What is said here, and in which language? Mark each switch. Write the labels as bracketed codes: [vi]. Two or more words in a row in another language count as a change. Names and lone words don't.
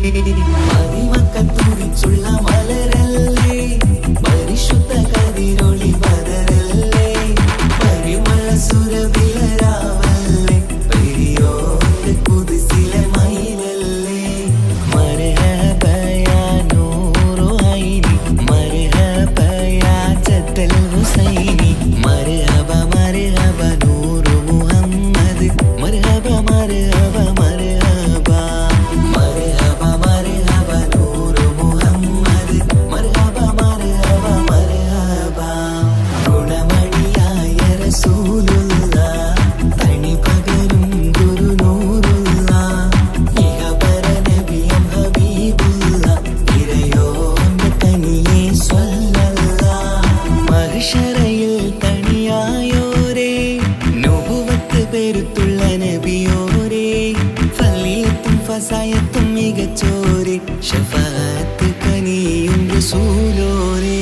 [ml] തുതിച്ചുള്ള മലരല്ലേ, പരിശുദ്ധ കതിരൊളി ബദരല്ലേ, പരിമള സുരബിലരാവല്ലേ, പെരിയോന്റെ കുതിസിലെ മയിലല്ലേ. [ar] الحسيني مرحبا مرحبا نور محمد مرحبا مرحبا مرحبا مرحبا مرحبا نور محمد مرحبا مرحبا مرحبا [ml] ഗുണമണിയായ റസൂലുള്ള തനി പകരും ഗുരുനൂറുള്ള ഇഹപര നബിയും ഹബീബുള്ള ഇറയോന്റെ തനിയെ മഹിഷറയിൽ തണിയായോരേ നുബുവത്ത് പെരുത്തുള്ള നബിയോരേ ഫളീലത്തും ഫസായത്തും മികച്ചോരേ ശഫാഅത്ത് കനിയും റസൂലോരേ.